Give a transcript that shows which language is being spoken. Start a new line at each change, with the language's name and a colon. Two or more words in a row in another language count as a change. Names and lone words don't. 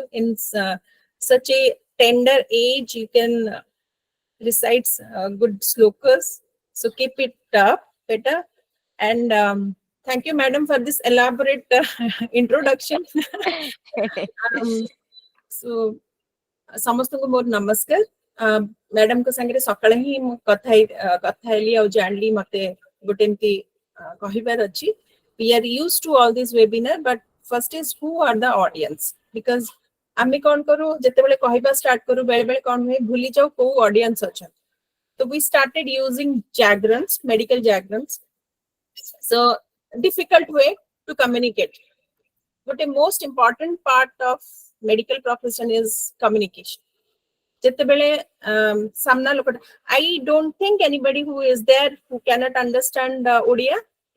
English: In such a tender age, you can recite good slokas. So keep it up, better. And thank you, madam, for this elaborate introduction.
Odia: So ସମସ୍ତଙ୍କୁ ମୋର ନମସ୍କାର। ମ୍ୟାଡାମଙ୍କ ସାଙ୍ଗରେ ସକାଳେ ହିଁ ମୁଁ କଥା ହେଲି ଆଉ ଜାଣିଲି ମତେ ଗୋଟେ ଏମିତି କହିବାର ଅଛି।
English: We are used to all these webinar, but first is who are the audience?
Odia: Because ଆମେ କଣ କରୁ ଯେତେବେଳେ କହିବା ଷ୍ଟାର୍ଟ କରୁ ବେଳେ ବେଳେ କଣ ହୁଏ ଭୁଲି ଯାଉ କୋଉ ଅଡିଏନ୍ସ ଅଛନ୍ତି।
English: So we started using diagrams, medical diagrams. So difficult way to communicate. But a most important part of medical profession is communication. I don't think anybody who is there who cannot understand Odia.